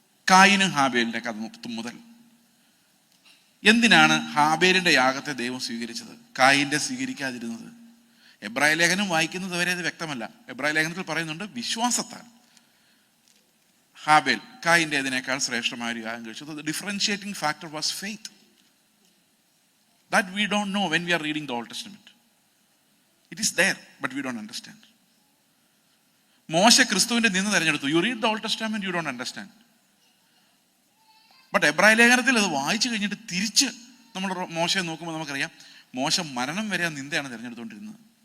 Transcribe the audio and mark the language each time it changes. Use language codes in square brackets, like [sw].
[ml] കായിനും ഹാബേലിന്റെ കഥ മുതൽ എന്തിനാണ് ഹാബേലിന്റെ യാഗത്തെ ദൈവം സ്വീകരിച്ചത്, കായിന്റെ സ്വീകരിക്കാതിരുന്നത്? എബ്രായ ലേഖനം വായിക്കുന്നത് വരെ അത് വ്യക്തമല്ല. എബ്രായ ലേഖനത്തിൽ പറയുന്നുണ്ട് വിശ്വാസത്താൽ ഹാബേൽ കായിൻ്റെതിനേക്കാൾ ശ്രേഷ്ഠമായ ഒരു യാഗം കഴിച്ചു. [en] The differentiating factor was faith. That we don't know when we are reading the Old Testament. It is there, but we don't understand. [ml] മോശ ക്രിസ്തുവിന്റെ നിന്ന് തെരഞ്ഞെടുത്തു. [en] You read the Old Testament, you don't understand. [ml] But എബ്രായ ലേഖനത്തിൽ അത് വായിച്ചു കഴിഞ്ഞിട്ട് തിരിച്ച് നമ്മൾ മോശയെ നോക്കുമ്പോൾ നമുക്കറിയാം മോശ മരണം വരെ ആ നിന്ദയാണ് തിരഞ്ഞെടുത്തുകൊണ്ടിരുന്നത്.